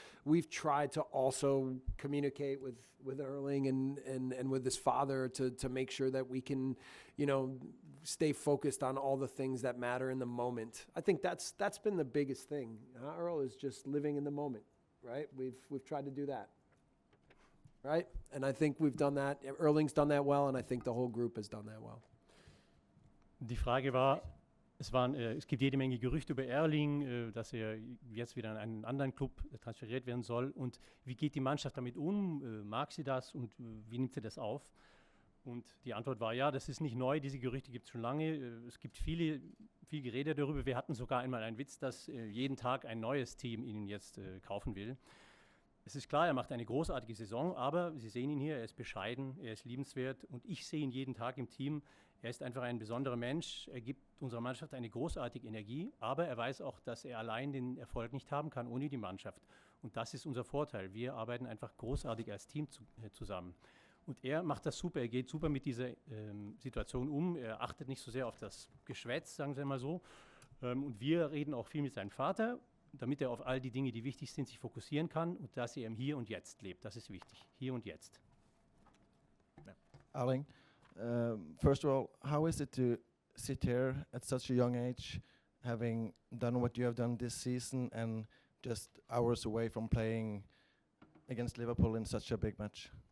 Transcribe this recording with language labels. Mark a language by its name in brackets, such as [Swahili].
[English] We've tried to also communicate with Erling and with his father to make sure that we can, stay focused on all the things that matter in the moment. I think that's been the biggest thing. Earl is just living in the moment, right? We've tried to do that, right? And I think we've done that. Erling's done that well, and I think the whole group has done that well. [German] Die Frage war, es gibt jede Menge Gerüchte über Erling, dass er jetzt wieder in einen anderen Club transferiert werden soll. Und wie geht die Mannschaft damit um? Mag sie das und wie nimmt sie das auf? Und die Antwort war, ja, das ist nicht neu, diese Gerüchte gibt es schon lange. Es gibt viel Gerede darüber. Wir hatten sogar einmal einen Witz, dass jeden Tag ein neues Team ihn jetzt kaufen will. Es ist klar, er macht eine großartige Saison, aber Sie sehen ihn hier, er ist bescheiden, er ist liebenswert und ich sehe ihn jeden Tag im Team. Er ist einfach ein besonderer Mensch, er gibt unserer Mannschaft eine großartige Energie, aber er weiß auch, dass er allein den Erfolg nicht haben kann ohne die Mannschaft. Und das ist unser Vorteil. Wir arbeiten einfach großartig als Team zusammen. Und er macht das super, er geht super mit dieser Situation um, er achtet nicht so sehr auf das Geschwätz, sagen wir mal so. Und wir reden auch viel mit seinem Vater, damit er auf all die Dinge, die wichtig sind, sich fokussieren kann und dass er im Hier und Jetzt lebt. Das ist wichtig, hier und jetzt. [English] Erling, first of all, how is it to sit here at such a young age, having done what you have done this season and just hours away from playing against Liverpool in such a big match?